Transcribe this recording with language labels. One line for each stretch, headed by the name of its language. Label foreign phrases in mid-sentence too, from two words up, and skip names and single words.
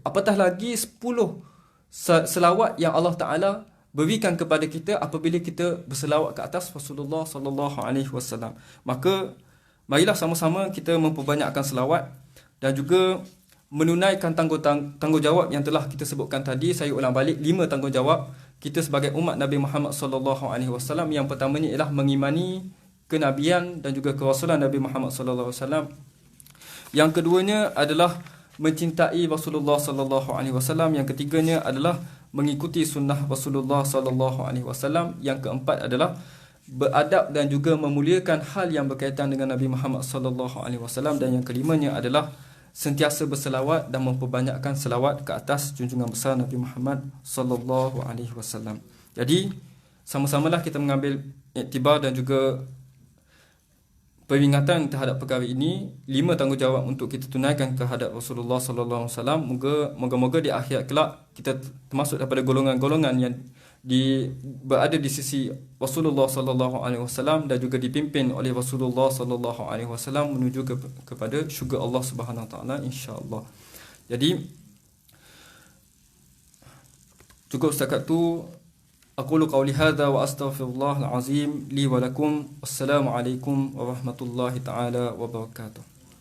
Malay: Apatah lagi 10 selawat yang
Arabic: الله تعالى
Malay: berikan kepada kita apabila kita berselawat ke atas Rasulullah
Arabic: صلى الله عليه وسلم.
Malay: Maka marilah sama-sama kita memperbanyakkan selawat dan juga menunaikan tanggungjawab yang telah kita sebutkan tadi. Saya ulang balik, 5 tanggungjawab kita sebagai umat Nabi Muhammad
Arabic: صلى الله عليه وسلم.
Malay: Yang pertamanya ialah mengimani kenabian dan juga kerasulan Nabi Muhammad
Arabic: صلى الله عليه وسلم.
Malay: Yang keduanya adalah mencintai Rasulullah
Arabic: صلى الله عليه وسلم.
Malay: Yang ketiganya adalah mengikuti sunnah Rasulullah
Arabic: صلى الله عليه وسلم.
Malay: Yang keempat adalah beradab dan juga memuliakan hal yang berkaitan dengan Nabi Muhammad
Arabic: صلى الله عليه وسلم.
Malay: Dan yang kelimanya adalah sentiasa berselawat dan memperbanyakkan selawat ke atas junjungan besar Nabi Muhammad
Arabic: صلى الله عليه وسلم.
Malay: Jadi sama-samalah kita mengambil iktibar dan juga peringatan terhadap perkara ini. 5 tanggungjawab untuk kita tunaikan kehadap Rasulullah
Arabic: صلى الله عليه وسلم.
Malay: Moga-moga di akhirat kelak kita termasuk daripada golongan-golongan yang berada di sisi Rasulullah
Arabic: صلى الله عليه وسلم
Malay: dan juga dipimpin oleh Rasulullah
Arabic: صلى الله عليه وسلم
Malay: menuju kepada syurga Allah
Arabic: سبحانه وتعالى,
Malay: insya-Allah. Jadi cukup setakat tu.
Arabic: أقول قولي هذا وأستغفر الله العظيم لي ولكم. والسلام عليكم ورحمة الله تعالى وبركاته.